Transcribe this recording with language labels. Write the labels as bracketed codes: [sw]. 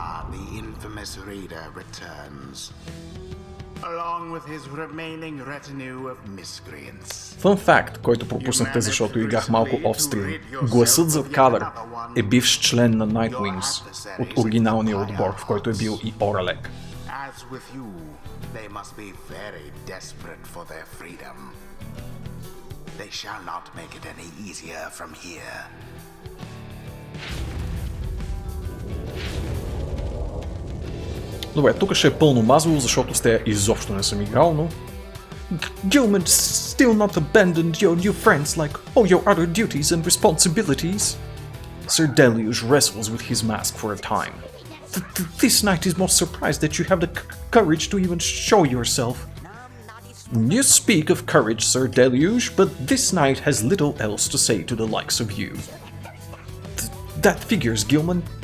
[en] The infamous Reader returns, along with his remaining retinue of miscreants. [bg] Фън факт, който пропуснахте, защото играх малко офстрим. Гласът зад кадър е бивш член на Nightwings от оригиналния отбор, в който е бил и Оралек. [en] As with you, they must be very desperate for their freedom. They shall not make it any easier from here. [bg] Добре, тук ще е пълно мазово, защото с тея изобщо не съм играл, но... [en] Gilman still not abandoned your new friends like all your other duties and responsibilities. Sir Deluge wrestles with his mask for a time. This knight is most surprised that you have the courage to even show yourself. You speak of courage, Sir Deluge, but this knight has little else to say to the likes of you. That figures, Gilman.